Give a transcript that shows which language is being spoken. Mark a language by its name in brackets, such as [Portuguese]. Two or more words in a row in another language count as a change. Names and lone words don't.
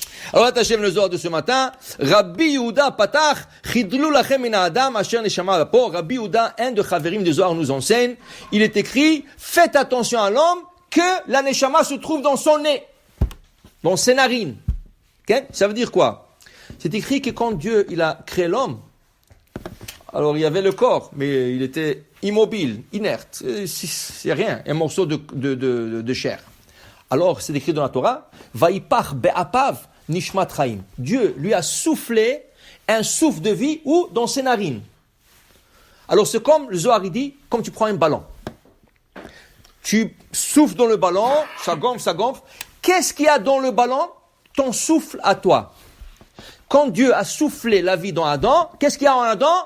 [French] Alors, attachez le Zohar de ce matin. [Hebrew] רבי יהודה פתח, חדלו לכם מן האדם אשר נשמה באפו. [French] Rabbi Yehuda, un de Chaverim de Zohar, nous enseigne. Il est écrit, faites attention à l'homme que la neshama se trouve dans son nez, dans ses narines. Okay? Ça veut dire quoi? C'est écrit que quand Dieu, il a créé l'homme, alors il y avait le corps, mais il était immobile, inerte. C'est rien, un morceau de chair. Alors, c'est écrit dans la Torah, [Hebrew] ויפח באפיו נשמת חיים. [French] Dieu lui a soufflé un souffle de vie où? Dans ses narines. Alors, c'est comme, le Zohar dit, comme tu prends un ballon. Tu souffles dans le ballon, ça gonfle, ça gonfle. Qu'est-ce qu'il y a dans le ballon? Ton souffle à toi. Quand Dieu a soufflé la vie dans Adam, qu'est-ce qu'il y a en Adam?